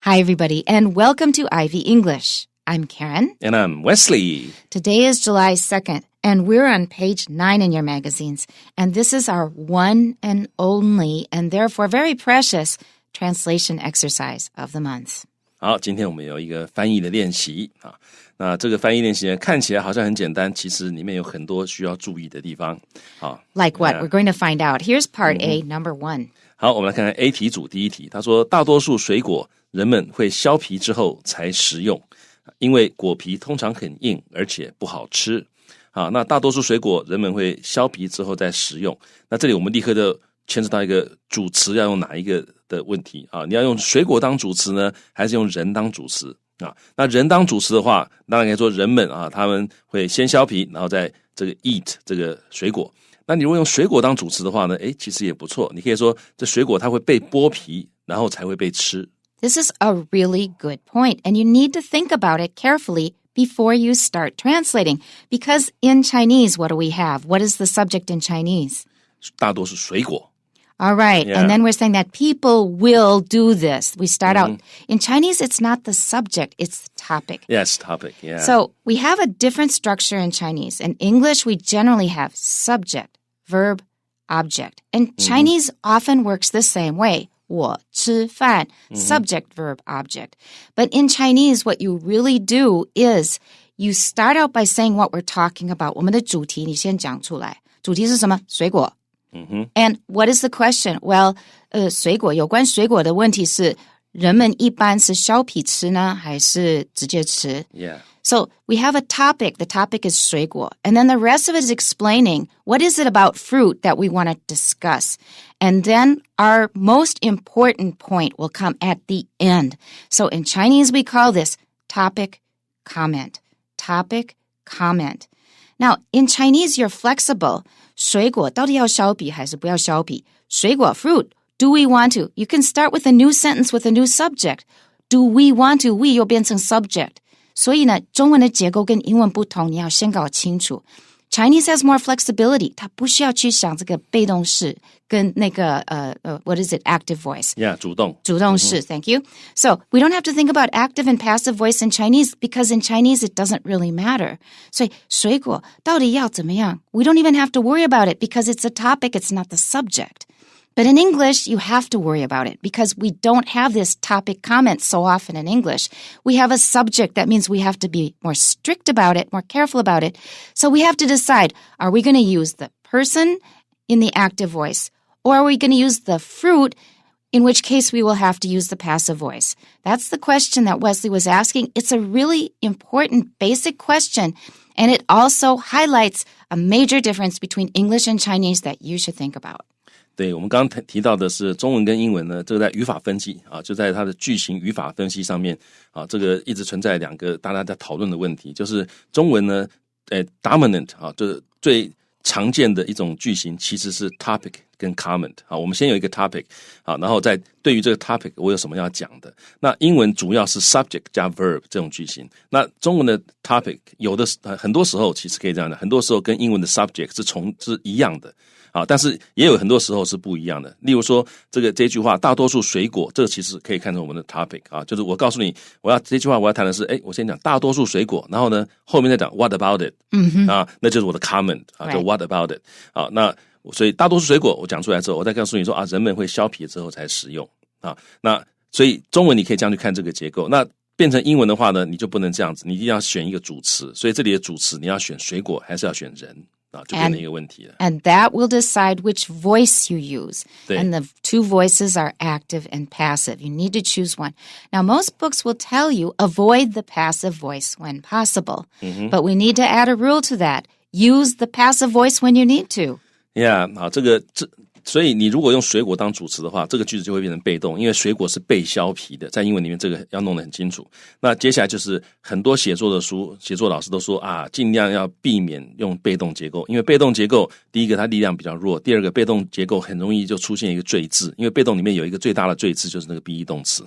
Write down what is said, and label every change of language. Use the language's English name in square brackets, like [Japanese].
[English] Hi, everybody, and welcome to Ivy English. I'm Karen. And I'm Wesley. Today is July 2nd, and we're on page 9 in your magazines. And this is our one and only, and therefore very precious, translation exercise of the month. [Chinese] 好，今天我们有一个翻译的练习啊。那这个翻译练习呢，看起来好像很简单，其实里面有很多需要注意的地方。好 [English] Like what? We're going to find out. Here's part A, number 1. [Chinese] 好，我们来看看 A 题组第一题。他说，大多数水果人们会削皮之后才食用，因为果皮通常很硬，而且不好吃。好，那大多数水果人们会削皮之后再食用。那这里我们立刻就牵扯到一个主词要用哪一个的问题啊？你要用水果当主词呢，还是用人当主词啊？那人当主词的话，当然可以说人们啊，他们会先削皮，然后再这个 eat 这个水果。那你如果用水果当主词的话呢，其实也不错。你可以说这水果它会被剥皮，然后才会被吃。 [English] This is a really good point, and you need to think about it carefully before you start translating. Because in Chinese, what do we have? What is the subject in Chinese? [Chinese] 大多是水果。 [English] All right. Yeah. And then we're saying that people will do this. We start out. In Chinese, it's not the subject, it's the topic. Yes, topic, yeah. So we have a different structure in Chinese. In English, we generally have subject, verb, object. And Chinese often works the same way. [Chinese] 我吃饭, [English] subject, verb, object. But in Chinese, what you really do is you start out by saying what we're talking about. [Chinese] 我们的主题你先讲出来。主题是什么？水果。 [English] And what is the question? [Chinese] Well, 水果有关水果的问题是人们一般是削皮吃呢，还是直接吃？ [English] Yeah. So we have a topic. The topic is 水果. And then the rest of it is explaining what is it about fruit that we want to discuss. And then our most important point will come at the end. So in Chinese, we call this topic, comment. Topic, comment. Now, in Chinese, you're flexible. [Chinese] 水果到底要削皮还是不要削皮？ [English] 水果 fruit, do we want to? You can start with a new sentence with a new subject. Do we want to? We [Chinese] 又变成 [English] subject. [Chinese] 所以呢，中文的结构跟英文不同，你要先搞清楚。 [English] Chinese has more flexibility. [Chinese] 它不需要去想这个被动式跟那个 [English] what is it? Active voice. Yeah, [Chinese] 主动式, [English] thank you. So we don't have to think about active and passive voice in Chinese because in Chinese it doesn't really matter. [Chinese] 所以水果到底要怎么样? [English] We don't even have to worry about it because it's a topic, it's not the subject. But in English, you have to worry about it because we don't have this topic comment so often in English. We have a subject. That means we have to be more strict about it, more careful about it. So we have to decide, are we going to use the person in the active voice or are we going to use the fruit, in which case we will have to use the passive voice? That's the question that Wesley was asking. It's a really important basic question, and it also highlights a major difference between English and Chinese that you should think about. [Chinese] 对，我们刚刚提到的是中文跟英文呢，这个在语法分析啊，就在它的句型语法分析上面啊，这个一直存在两个大家在讨论的问题，就是中文呢，dominant 啊，就是最常见的一种句型其实是 topic 跟 comment 啊，我们先有一个 topic 啊，然后再对于这个 topic 我有什么要讲的。那英文主要是 subject 加 verb 这种句型，那中文的 topic 有的很多时候其实可以这样的，很多时候跟英文的 subject 是一样的。啊，但是也有很多时候是不一样的。例如说，这句话，大多数水果，这个其实可以看成我们的 topic 啊，就是我告诉你，这句话我要谈的是，我先讲大多数水果，然后呢，后面再讲 [English] what about it， [Chinese] 啊，那就是我的 comment 啊，就 what about it， 啊，那所以大多数水果我讲出来之后，我再告诉你说啊，人们会削皮之后才食用啊，那所以中文你可以这样去看这个结构，那变成英文的话呢，你就不能这样子，你一定要选一个主词，所以这里的主词你要选水果还是要选人？就变成一个问题了。 [English] And that will decide which voice you use. [Chinese] 对。 [English] And the two voices are active and passive. You need to choose one. Now, most books will tell you avoid the passive voice when possible. But we need to add a rule to that. Use the passive voice when you need to. Yeah, [Chinese] 好，所以你如果用水果当主词的话，这个句子就会变成被动，因为水果是被削皮的，在英文里面这个要弄得很清楚。那接下来就是很多写作老师都说啊，尽量要避免用被动结构，因为被动结构第一个它力量比较弱，第二个被动结构很容易就出现一个赘字，因为被动里面有一个最大的赘字就是那个 be 动词。